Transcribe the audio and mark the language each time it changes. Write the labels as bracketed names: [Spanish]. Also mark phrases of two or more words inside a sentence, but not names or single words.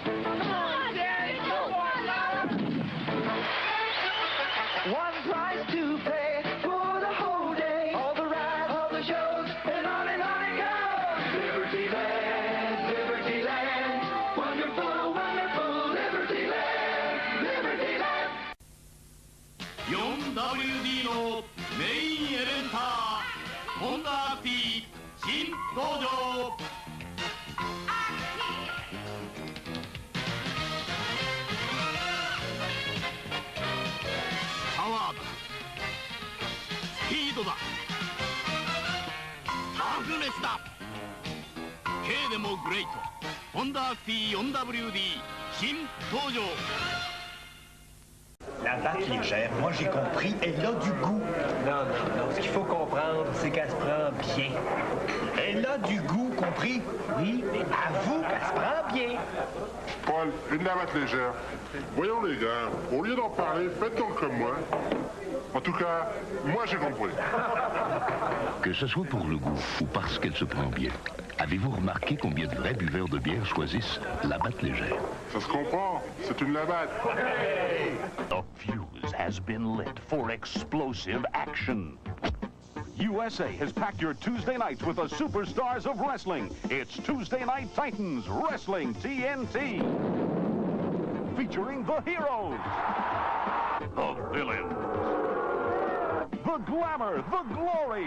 [English] Come on, Daddy. Come on. One price to pay for the whole day. All the rides, all the shows, and on it goes. Libertyland, Libertyland. Wonderful, wonderful Libertyland, Libertyland. [Japanese] 4WD のメインエレンター、ホンダアクティ新登場。パワーだ、スピードだ、タフネスだ。K でもグレート、ホンダアクティ 4WD 新登場。 [French] La batte légère, moi j'ai compris, elle a du goût. Non, non, non. Ce qu'il faut comprendre, c'est qu'elle se prend bien. Elle a du goût, compris? Oui, mais avoue qu'elle se prend bien. Paul, une lavette légère. Voyons les gars, au lieu d'en parler, faites donc comme moi. En tout cas, moi j'ai compris. Que ce soit pour le goût ou parce qu'elle se prend bien, avez-vous remarqué combien de vrais buveurs de bière choisissent la batte légère? Ça se comprend, c'est une lavette. [English] The fuse has been lit for explosive action. USA has packed your Tuesday nights with the superstars of wrestling. It's Tuesday Night Titans Wrestling TNT. Featuring the heroes, the villains, the glamour, the glory.